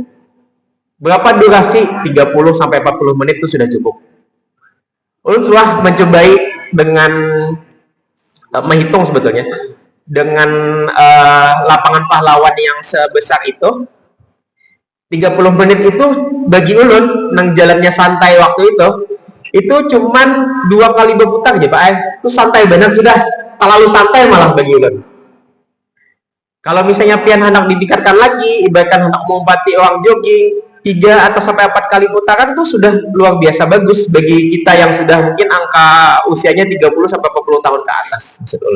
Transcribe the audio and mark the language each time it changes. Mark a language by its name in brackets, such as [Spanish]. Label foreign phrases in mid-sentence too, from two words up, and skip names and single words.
[Indonesian] Berapa durasi? 30 sampai 40 menit itu sudah cukup. [Banjar] Ulun sudah mencobai dengan menghitung sebetulnya dengan lapangan pahlawan yang sebesar itu 30 menit itu bagi ulun nang jalannya santai waktu itu cuman 2 kali berputar aja pak itu santai benar sudah terlalu santai malah bagi ulun. Kalau misalnya pian hendak ditingkatkan lagi ibaratkan hendak mengumpati orang jogging 3 atau sampai 4 kali putaran itu sudah luar biasa bagus bagi kita yang sudah mungkin angka usianya 30 sampai 40 tahun ke atas maksud ulun.